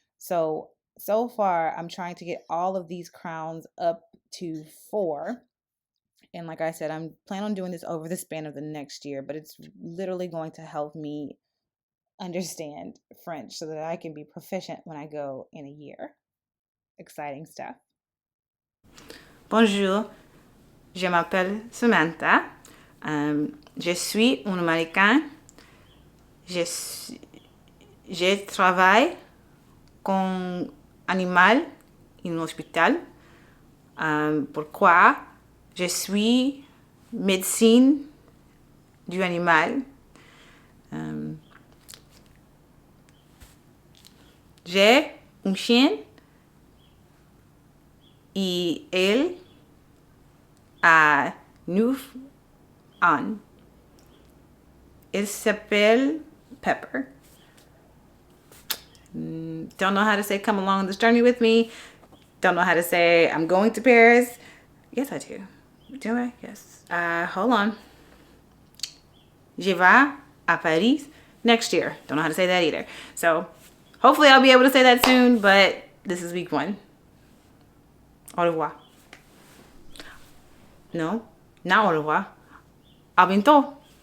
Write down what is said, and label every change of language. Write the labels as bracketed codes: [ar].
[en] So far I'm trying to get all of these crowns up to 4. And like I said, I'm planning on doing this over the span of the next year, but it's literally going to help me understand French so that I can be proficient when I go in a year. Exciting stuff. [fr] Bonjour, je m'appelle Samantha. Je suis un Américain. Je travaille comme animal en hôpital. Pourquoi? Je suis médecine du animal. J'ai un chien et elle a 9 ans. Elle s'appelle Pepper. [en] Don't know how to say come along this journey with me. Don't know how to say I'm going to Paris. Yes, I do. Do I? Yes. Hold on. [fr] Je vais à Paris [en] next year. Don't know how to say that either. So hopefully I'll be able to say that soon, but this is week 1. [fr] Au revoir. [en] No, not [fr] au revoir. À bientôt.